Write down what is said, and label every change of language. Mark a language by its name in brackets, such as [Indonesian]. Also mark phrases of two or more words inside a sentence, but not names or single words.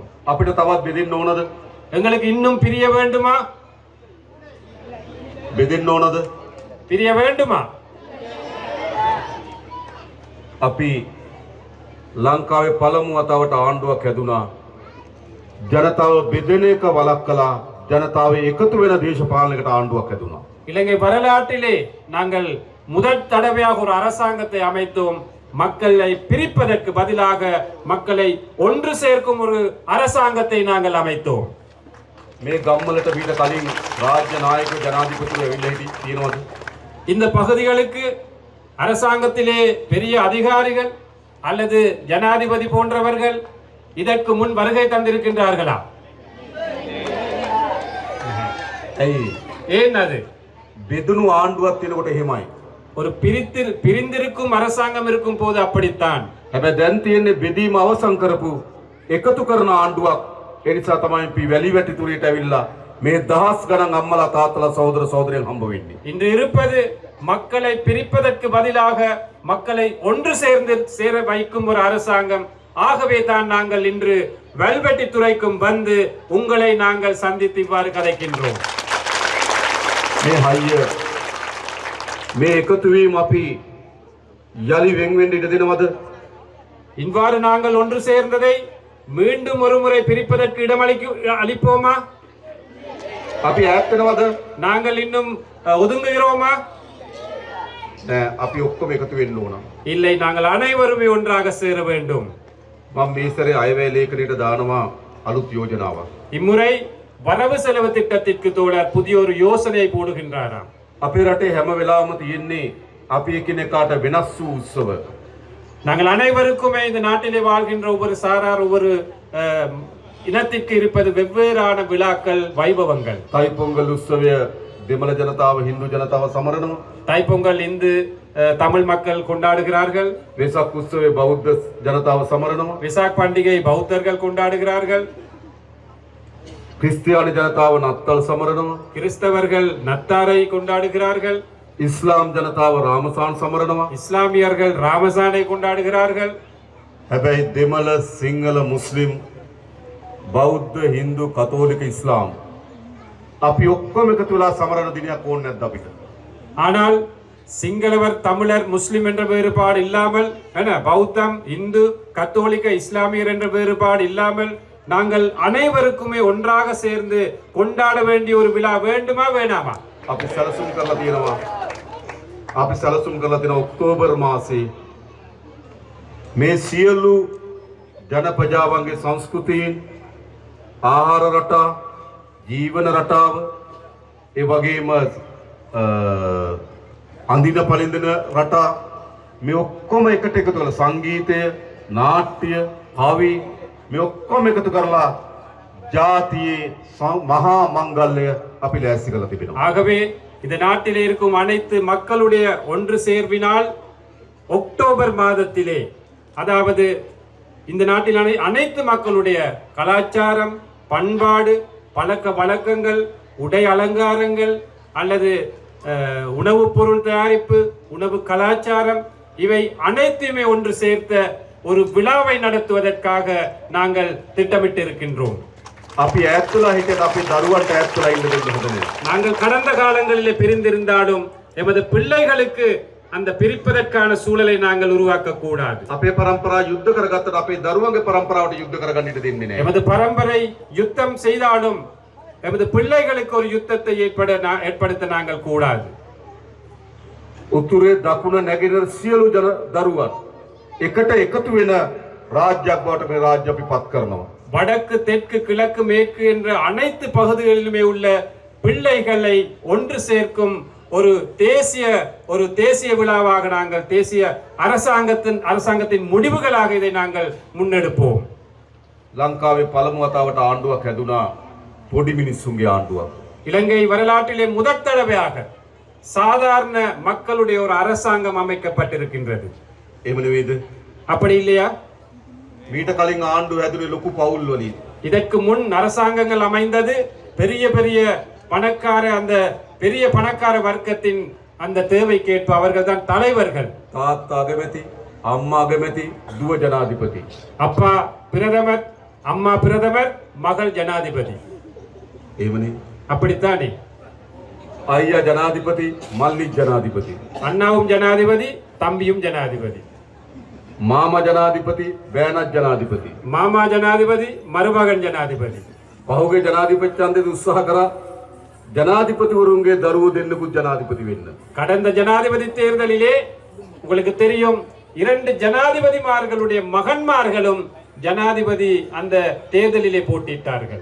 [Sinhala] අපිට තවත් බෙදෙන්න ඕනද? [Tamil] எங்களுக்கு இன்னும் பிரிய வேண்டுமா? [Sinhala] බෙදෙන්න ඕනද? [Tamil] பிரிய வேண்டுமா? [Sinhala] අපි ලංකාවේ පළමු වතාවට ආණ්ඩුවක් හැදුනා. ජනතාව බෙදෙන එක වළක්වලා ජනතාව එකතු වෙන දේශපාලනයකට ආණ්ඩුවක් හැදුනා. [Tamil] இலங்கை வரலாற்றிலே நாங்கள் முதல் தடவையாக ஒரு அரசாங்கத்தை அமைத்தோம். மக்களை பிரிப்பதற்கு பதிலாக மக்களை ஒன்று சேர்க்கும் ஒரு அரசாங்கத்தை நாங்கள் அமைத்தோம். [Sinhala] මේ ගම්වලට මීට කලින් රාජ්‍ය නායක ජනාධිපතිවරු ඇවිල්ලා තියෙනවද? [Tamil] இந்த பகுதிகளுக்கு அரசாங்கத்திலே பெரிய அதிகாரிகள் அல்லது ஜனாதிபதி போன்றவர்கள் இதற்கு முன் வருகை தந்திருக்கின்றார்களா? [Sinhala] ඇයි? [Tamil] ஏன் அது? [Sinhala] බෙදුණු ආණ්ඩුවක් තියෙනකොට එහෙමයි. [Tamil] ஒரு பிரிந்திருக்கும் அரசாங்கம் இருக்கும் போது அப்படித்தான். [Sinhala] හැබැයි දැන් තියෙන්නේ බෙදීම අවසන් කරපු එකතු කරන ආණ්ඩුවක්. ඒ නිසා තමයි අපි වැලි වැටිතුරේට ඇවිල්ලා මේ දහස් ගණන් අම්මලා තාත්තලා සහෝදර සහෝදරයන් හම්බ වෙන්නේ. [Tamil] இன்று இருப்பது மக்களை பிரிப்பதற்கு பதிலாக மக்களை ஒன்று சேர வைக்கும் ஒரு அரசாங்கம். ஆகவே தான் நாங்கள் இன்று வெல்வெட்டி துறைக்கும் வந்து உங்களை நாங்கள் சந்தித்து இவ்வாறு கதைக்கின்றோம். [Sinhala] මේ හයිය මේ එකතු වීම අපි යලි වෙන් වෙන්න ඉඩ දෙනවද? [Tamil] இவ்வாறு நாங்கள் ஒன்று சேர்ந்ததை மீண்டும் ஒரு முறை பிரிப்பதற்கு அளிப்போமா? [Sinhala] අපි ඈත් වෙනවද? [Tamil] நாங்கள் இன்னும் ஒதுங்குகிறோமா? [Sinhala] නෑ, අපි ඔක්කොම එකතු වෙන්න ඕන. [Tamil] இல்லை, நாங்கள் அனைவருமே ஒன்றாக சேர வேண்டும். [Sinhala] මම මේ සැරේ අයවැය ලේඛනයට දානවා අලුත් යෝජනාවක්. [Tamil] இம்முறை வரவு செலவு திட்டத்திற்கு தோழர் புதிய ஒரு யோசனை போடுகின்றாராம். [Sinhala] අපේ රටේ හැම වෙලාවම තියෙන්නේ අපි එකිනෙකාට වෙනස් වූ උත්සව. [Tamil] நாங்கள் அனைவருக்குமே இந்த நாட்டிலே வாழ்கின்ற ஒவ்வொரு சாரார் ஒவ்வொரு இனத்திற்கு இருப்பது வெவ்வேறான விழாக்கள், வைபவங்கள். [Sinhala] தைப்பொங்கல் உற்சවය දෙමළ ජනතාව හින්දු ජනතාව සමරනවා. [Tamil] தைப்பொங்கல் இந்து தமிழ் மக்கள் கொண்டாடுகிறார்கள். [Sinhala] වෙසක් උත්සවය බෞද්ධ ජනතාව සමරනවා. [Tamil] விசாக் பண்டிகை பௌத்தர்கள் கொண்டாடுகிறார்கள். [Sinhala] ක්‍රිස්තියානි ජනතාව නත්තල් සමරනවා. [Tamil] கிறிஸ்தவர்கள் நத்தாரை கொண்டாடுகிறார்கள். [Sinhala] ඉස්ලාම් ජනතාව රාමසාන් සමරනවා. [Tamil] இஸ்லாமியர்கள் ராமசானை கொண்டாடுகிறார்கள். [Sinhala] හැබැයි දෙමළ සිංහල මුස්ලිම් බෞද්ධ හින්දු කතෝලික ඉස්ලාම් අපි ඔක්කොම එකතු වෙලා සමරන දිනයක් ඕනේ නැද්ද අපිට? [Tamil] ஆனால் சிங்களவர், தமிழர், முஸ்லிம் என்ற வேறுபாடு இல்லாமல், பௌத்தம், இந்து, கத்தோலிக்க, இஸ்லாமியர் என்ற வேறுபாடு இல்லாமல் நாங்கள் அனைவருக்குமே ஒன்றாக சேர்ந்து கொண்டாட வேண்டிய ஒரு விழா வேண்டுமா வேணாமா? [Sinhala] අපි සැලසුම් කරලා තියෙනවා. අපි සැලසුම් කරලා තියෙන ඔක්තෝබර් මාසේ මේ සියලු ජනපජාවන්ගේ සංස්කෘතිය, ආහාර රටා, ජීවන රටාව, ඒ වගේම අඳින පළඳින රටා, මේ ඔක්කොම එකට එකතු කරලා සංගීතය, නාට්‍ය, කවි මේ ඔක්කොම එකතු කරලා ජාතියේ මහා මංගල්‍ය අපි ලෑස්ති කරලා තිබෙනවා. [Tamil] ஆகவே இந்த நாட்டிலே இருக்கும் அனைத்து மக்களுடைய ஒன்று சேர்வினால் அக்டோபர் மாதத்திலே, அதாவது இந்த நாட்டில் அனைத்து மக்களுடைய கலாச்சாரம், பண்பாடு, பழக்க வழக்கங்கள், உடை அலங்காரங்கள் அல்லது உணவுப் பொருள் தயாரிப்பு, உணவு கலாச்சாரம், இவை அனைத்தையுமே ஒன்று சேர்த்த ஒரு விழாவை நடத்துவதற்காக நாங்கள் திட்டமிட்டு இருக்கின்றோம். [Sinhala] අපි ඈත්තුලා හිටියට අපි දරුවන්ට ඈත්තුලා ඉන්න දෙන්න හොඳ නෑ. [Tamil] நாங்கள் கடந்த காலங்களிலே பிரிந்திருந்தாலும் எமது பிள்ளைகளுக்கு அந்த பிரிப்பதற்கான சூழலை நாங்கள் உருவாக்க கூடாது. [Sinhala] අපේ පරම්පරාව යුද්ධ කරගත්තට අපේ දරුවන්ගේ පරම්පරාවට යුද්ධ කරගන්න ඉඩ දෙන්නේ නෑ. [Tamil] எமது பரம்பரை யுத்தம் செய்தாலும் எமது பிள்ளைகளுக்கு ஒரு யுத்தத்தை ஏற்படுத்த நாங்கள் கூடாது. [Sinhala] උතුරේ දකුණ නැගෙනහිර සියලු දරුවන් එකට එකතු වෙන රාජ්‍යයක් බවට මේ රාජ්‍ය අපි පත් කරනවා. [Tamil] வடக்கு, தெற்கு, கிழக்கு, மேற்கு என்ற அனைத்து பகுதிகளிலுமே உள்ள பிள்ளைகளை ஒன்று சேர்க்கும் ஒரு தேசிய விழாவாக நாங்கள், தேசிய அரசாங்கத்தின் முடிவுகளாக இதை நாங்கள் முன்னெடுப்போம். [Sinhala] ලංකාවේ පළමු වතාවට ආණ්ඩුවක් හැදුනා පොඩි මිනිස්සුන්ගේ ආණ්ඩුවක්. [Tamil] இலங்கை வரலாற்றிலே முதல் தடவையாக சாதாரண மக்களுடைய ஒரு அரசாங்கம் அமைக்கப்பட்டிருக்கின்றது. [Sinhala] එහෙම නෙවෙයිද? [Tamil] அப்படி இல்லையா? [Sinhala] මීට කලින් ආණ්ඩුව හැදුනේ ලොකු පවුල් වලින්. [Tamil] இதற்கு முன் அரசாங்கங்கள் அமைந்தது பெரிய பெரிய பணக்கார வர்க்கத்தின் அந்த தேவைக்கேற்ப அவர்கள் தான் தலைவர்கள். [Sinhala] තාත්තා අගමැති, අම්මා අගමැති, දුව ජනාධිපති. [Tamil] அப்பா பிரதமர், அம்மா பிரதமர், மகள் ஜனாதிபதி. [Sinhala] එහෙමනේ. [Tamil] அப்படித்தானே? [Sinhala] අයියා ජනාධිපති, මල්ලි ජනාධිපති. [Tamil] அண்ணாவும் ஜனாதிபதி, தம்பியும் ஜனாதிபதி. [Sinhala] මාමා ජනාධිපති, බෑනත් ජනාධිපති. [Tamil] மாமா ஜனாதிபதி, மருமகன் ஜனாதிபதி. [Sinhala] පහුගේ ජනාධිපති ඡන්දෙදි උත්සාහ කරා ජනාධිපතිවරුන්ගේ දරුවෝ දෙන්නෙකුත් ජනාධිපති වෙන්න. [Tamil] கடந்த ஜனாதிபதி தேர்தலிலே உங்களுக்கு தெரியும், 2 ஜனாதிபதிமார்களுடைய மகன்மார்களும் ஜனாதிபதி அந்த தேர்தலிலே போட்டியிட்டார்கள்.